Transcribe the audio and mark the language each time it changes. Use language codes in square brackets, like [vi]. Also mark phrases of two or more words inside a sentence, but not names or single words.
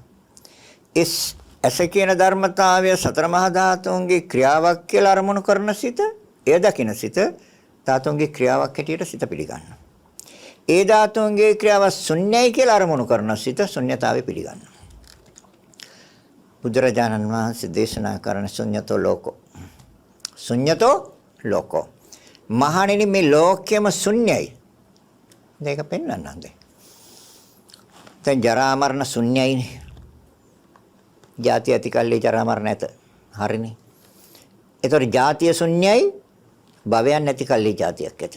[si] ඇස කියන ධර්මතාවය සතර මහා ධාතුන්ගේ ක්‍රියාවක් කියලා අරමුණු කරන සිත එය දකින සිත ධාතුන්ගේ ක්‍රියාවක් හැටියට සිත පිළිගන්නවා. ඒ ධාතුන්ගේ ක්‍රියාව ශුන්‍යයි කියලා අරමුණු කරන සිත ශුන්‍යතාවය පිළිගන්නවා. බුදුරජාණන් වහන්සේ දේශනා කරන [pi] ශුන්‍යතෝ ලෝකෝ. ශුන්‍යතෝ ලෝකෝ. [si] මහණෙනි මේ ලෝකෙම ශුන්‍යයි. මේක පෙන්වන්නන්ද? දැන් ජරා මරණ ශුන්‍යයිනේ. ජාති ඇති කල්ලි ජරා මරණ නැත. හරිනේ. ඒතකොට ජාතිය ශුන්‍යයි භවයන් නැති කල්ලි ජාතියක් ඇත.